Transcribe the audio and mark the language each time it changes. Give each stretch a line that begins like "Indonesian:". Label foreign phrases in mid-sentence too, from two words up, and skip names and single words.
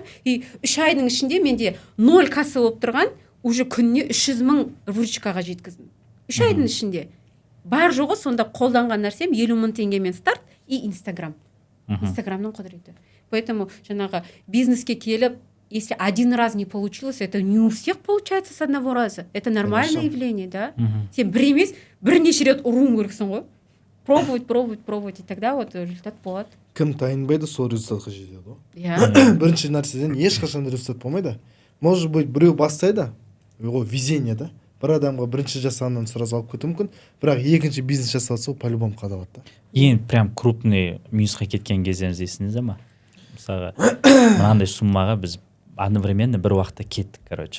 Kazakh: И 3 айдың ішінде менде 0 касса болып тұрған, уже күніне 300 мың выручкаға жеткіздім. 3 айдың ішінде. Бар жоғы сонда қолданған нәрсем 50 мың теңгемен старт и Инстаграм. Инстаграмның құдіреті. Поэтому жаңағы бизнеске келіп,
Russian: если один раз не получилось, это не у всех получается с одного раза. Это нормальное явление, да?
Kazakh: Сен бір емес, бірнеше рет ұруың керексің ғой.
Russian: Пробовать, и тогда вот результат болады.
Kazakh: Кім тайынбайды, сол результатқа жетеді ғой. Иә. Бірінші нәрседен ешқашан результат болмайды.
Russian: Может быть,
Kazakh: біреу бастайды, ол везение, да? Бір адамға бірінші жасағаннан сразу алып кетуі мүмкін, бірақ екінші бизнес жасалса, ол по-любому қадалады. Ең
Russian: прям крупный
Kazakh: минусқа кеткен кездеріңіз есіңізде ма? Мысалға, мынандай суммаға біз одновременно бір уақытта кеттік, короче.